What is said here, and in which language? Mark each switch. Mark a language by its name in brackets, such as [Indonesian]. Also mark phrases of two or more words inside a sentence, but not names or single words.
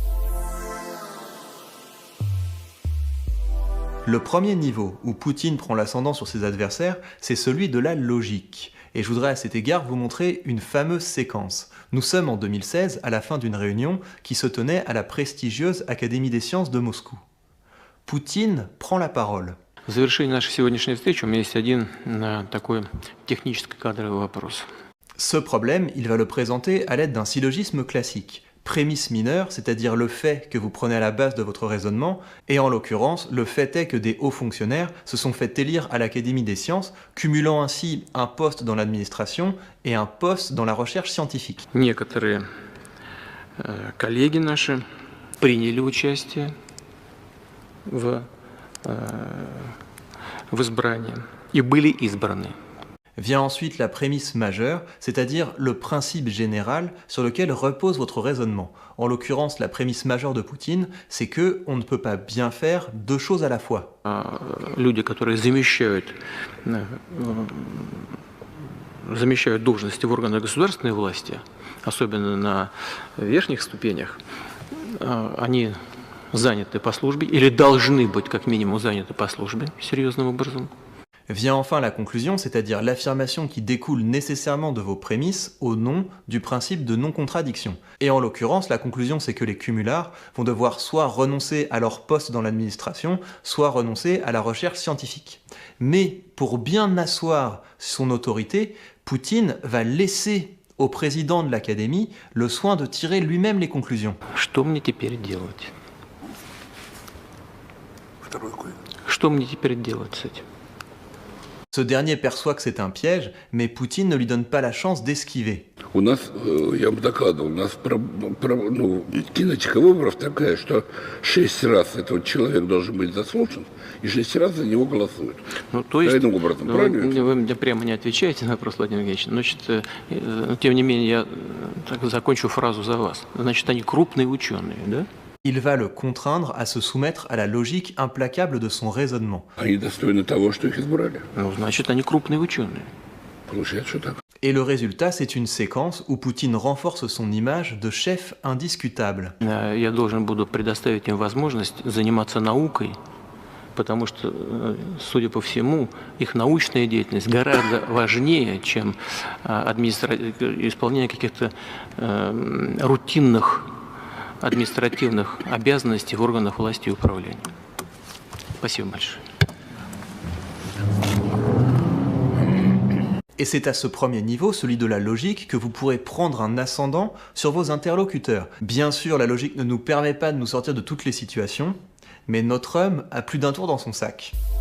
[French] Le premier niveau où Poutine prend l'ascendant sur ses adversaires, c'est celui de la logique. Et je voudrais à cet égard vous montrer une fameuse séquence. Nous sommes en 2016 à la fin d'une réunion qui se tenait à la prestigieuse Académie des sciences de Moscou. Poutine prend la parole. [Russian] В завершении нашей сегодняшней встречи у меня есть один такой технический кадровый вопрос. [French] Ce problème, il va le présenter à l'aide d'un syllogisme classique. Prémisse mineure, c'est-à-dire le fait que vous prenez à la base de votre raisonnement, et en l'occurrence, le fait est que des hauts fonctionnaires se sont fait élire à l'Académie des sciences, cumulant ainsi un poste dans l'administration et un poste dans la recherche scientifique. [Russian] Некоторые коллеги наши приняли участие в избрании и были избраны. [French] Vient ensuite la prémisse majeure, c'est-à-dire le principe général sur lequel repose votre raisonnement. En l'occurrence, la prémisse majeure de Poutine, c'est que on ne peut pas bien faire deux choses à la fois. [Russian] Люди, которые замещают должности в органах государственной власти, особенно на верхних ступенях, они заняты по службе или должны быть как минимум заняты по службе серьезным образом. [French] Vient enfin la conclusion, c'est-à-dire l'affirmation qui découle nécessairement de vos prémisses au nom du principe de non-contradiction. Et en l'occurrence, la conclusion, c'est que les cumulards vont devoir soit renoncer à leur poste dans l'administration, soit renoncer à la recherche scientifique. Mais pour bien asseoir son autorité, Poutine va laisser au président de l'Académie le soin de tirer lui-même les conclusions. [Russian] Что мне теперь делать? Что мне теперь делать с этим? [French] Ce dernier perçoit que c'est un piège, mais Poutine ne lui donne pas la chance d'esquiver. [Russian] У нас, я бы докладывал, у нас кинетика выборов такая, что 6 раз этот человек должен быть заслушан, и 6 раз за него голосуют. Ну, то есть, образом, вы мне прямо не отвечаете на вопрос, Владимир Евгеньевич. Значит, тем не менее, я так закончу фразу за вас. Значит, они крупные ученые, да? [French] Il va le contraindre à se soumettre à la logique implacable de son raisonnement. [Russian] Они достойны того, что их избрали. Ну, значит, они крупные ученые. Получается, что так. [French] Et le résultat, c'est une séquence où Poutine renforce son image de chef indiscutable. [Russian] Я должен буду предоставить им возможность заниматься наукой, потому что, судя по всему, их научная деятельность гораздо важнее, чем исполнение каких-то рутинных административных обязанностей в органах власти и управления. Спасибо большое. [French] Et c'est à ce premier niveau, celui de la logique, que vous pourrez prendre un ascendant sur vos interlocuteurs. Bien sûr, la logique ne nous permet pas de nous sortir de toutes les situations, mais notre homme a plus d'un tour dans son sac.